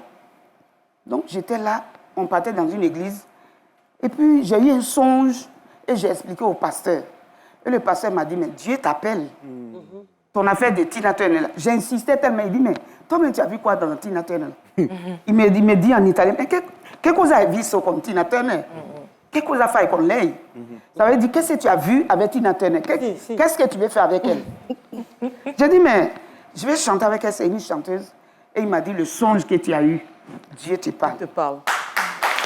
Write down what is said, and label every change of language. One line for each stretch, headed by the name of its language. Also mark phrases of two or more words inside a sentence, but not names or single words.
French: Donc, j'étais là, on partait dans une église. Et puis, j'ai eu un songe et j'ai expliqué au pasteur. Et le pasteur m'a dit, mais Dieu t'appelle. Ton affaire de Tina Turner. J'insistais tellement. Il dit, mais toi, tu as vu quoi dans Tina Turner? Il me dit en italien, mais
Italian: che cosa hai visto con
French: Tina Turner?
Italian: Che cosa fai con lei?
French: Ça veut dire, qu'est-ce que tu as vu avec Tina Turner? Qu'est-ce que tu veux faire avec elle? J'ai dit, mais je vais chanter avec elle, c'est une chanteuse. Et il m'a dit, le songe que tu as eu, Dieu te parle.